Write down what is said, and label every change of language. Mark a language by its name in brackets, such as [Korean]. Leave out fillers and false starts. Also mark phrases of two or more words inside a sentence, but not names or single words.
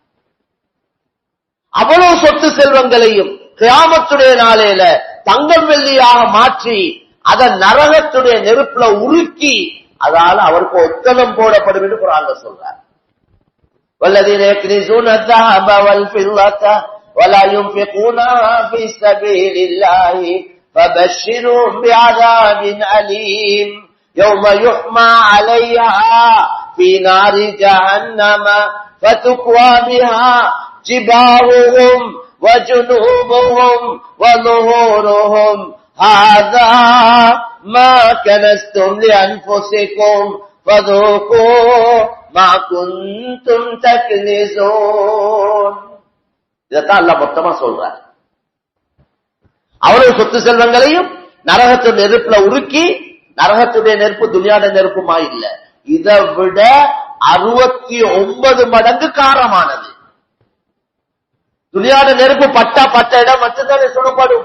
[Tamil] அவ்வளவு சொத்து செல்வங்களையும் கியாமத்துடைய நாளையில தங்கம் வெள்ளியாக மாற்றி அதை நரகத்துடைய நெருப்புல உருக்கி அதால அவருக்கு ஒத்தனம் போடப்படும் என்று குர்ஆன்ல சொல்றார். [Arabic] والذين يكنزون الذهب والفضة ولا ينفقونها في سبيل الله فبشرهم بعذاب أليم يوم يحمى عليها في نار جهنم فتكوى بها جباههم وجنوبهم وظهورهم هذا ما كنزتم لأنفسكم فذوقوا ما كنتم تكنزون. [Tamil] இதைத்தான் அல்லாஹ் மொத்தமா சொல்றார். அவ்வளவு சொத்து செல்வங்களையும் நரகத்துடைய நெருப்புல உருக்கி, நரகத்துடைய நெருப்பு துனியாட நெருப்புமா இல்ல, இதை விட 69 மடங்கு காரமானது. துனியாட நெருப்பு பட்ட இடம் மட்டும்தானே சுடப்படும்.